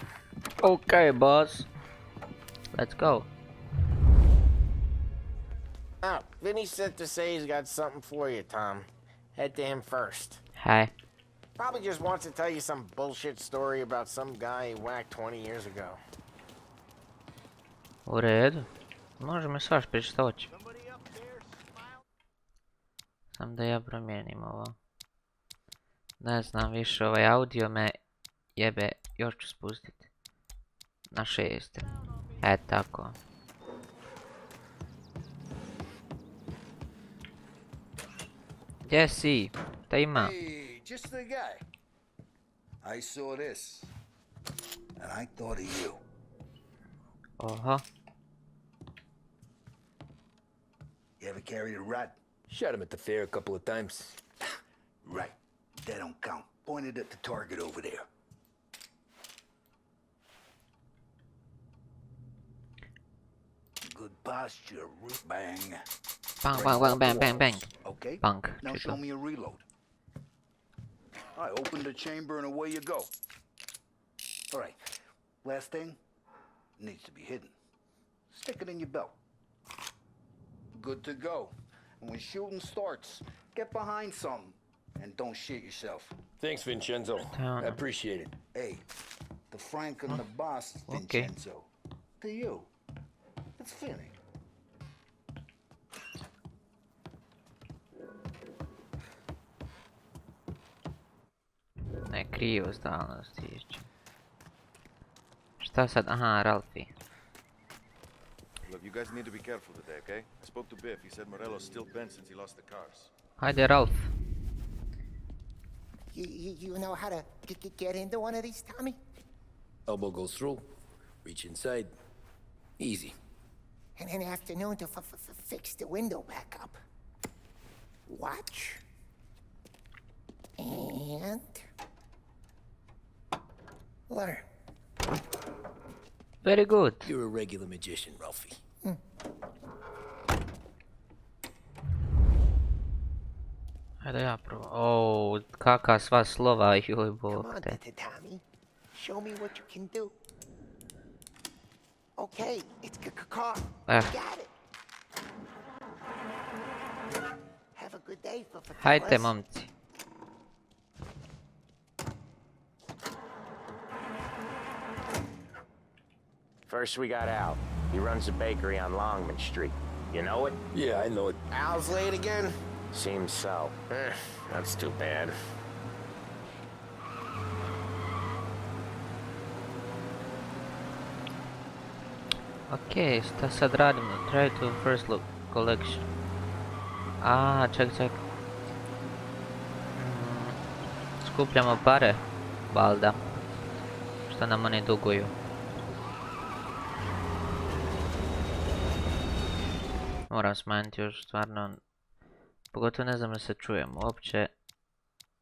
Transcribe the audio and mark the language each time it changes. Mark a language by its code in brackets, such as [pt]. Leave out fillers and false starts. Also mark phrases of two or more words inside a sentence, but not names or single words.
[en] Okay, boss. Let's go. Oh, Vinny sent to say he's got something for you, Tom. Head to him first. Hi. Probably just wants to tell you some bullshit story about some guy he whacked 20 years ago. [hr] U redu. Može mi svaš pričati što hoće. Sam da ja promijenim ovo. Ne znam više, ovaj audio me jebe, još ću spustiti. Na 6. Tako. Gdje si? Šta ima? [en] Hey, just the guy. I saw this, and I thought of you. Oho. You ever carried a rat? Shot him at the fair a couple of times. Right. That don't count. Pointed at the target over there. Good posture, root bang. Bang, bang, bang, bang, bang, bang. Okay. Bang. Now show me a reload. All right, open the chamber and away you go. All right. Last thing needs to be hidden. Stick it in your belt. Good to go. And when shooting starts, get behind something and don't shit yourself. Thanks, Vincenzo. I appreciate it. Hey, the Frank and the boss, Okay. Vincenzo. To you. It's Finny. [hr] Ne, krivo stalno stiže. Šta sad? Aha, Ralphie. [en] Look, you guys need to be careful today, okay? I spoke to Biff. He said Morello's still bent since he lost the cars. [hr] Hajde, Ralph. [en] You know how to get into one of these, Tommy? Elbow goes through. Reach inside. Easy. And an afternoon to fix the window back up. Watch. And... learn. Very good. You're a regular magician, Ralphie. [hr] Hajde ja prvo. O, kakva sva slova, joj [en] Come [hr] bog [en] on, [hr] te. [en] Tommy. Show me what you can do. Okay, it's car. Got it. Have a good day, [hr] Hajde, [en] fellas. [hr] momci. [en] First we got Al. He runs a bakery on Longman Street. You know it? Yeah, I know it. Al's late again? Seems so. That's too bad. [hr] Okej, šta sad radimo? [en] Try to first look collection. [hr] A, ček. Skupljamo pare, valjda. Šta nam oni duguju. Moram smanjiti još stvarno. Pogotovo ne znam da se čujem uopće.